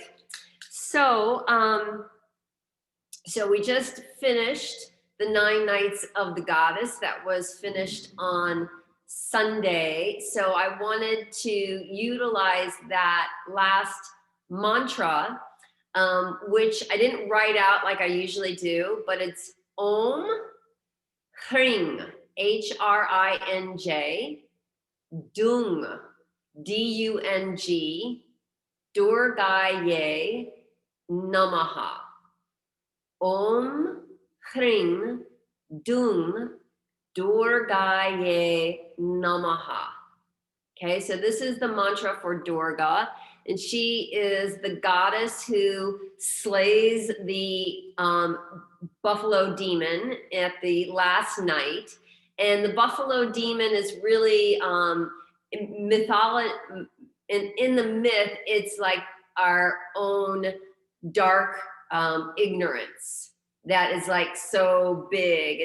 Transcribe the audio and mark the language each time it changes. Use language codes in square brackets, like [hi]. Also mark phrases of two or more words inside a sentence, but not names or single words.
[en] So, so we just finished the 9 Nights of the Goddess. That was finished on Sunday. So I wanted to utilize that last mantra, which I didn't write out like I usually do, but it's [sa] Om Hring, Hrinj, Dung, Dung, Durgaye Namaha. Om Hring Dung Durgaye Namaha. [en] Okay, so this is the mantra for Durga, and she is the goddess who slays the buffalo demon at the last night. And the buffalo demon is really in the myth, it's like our own dark ignorance that is like so big.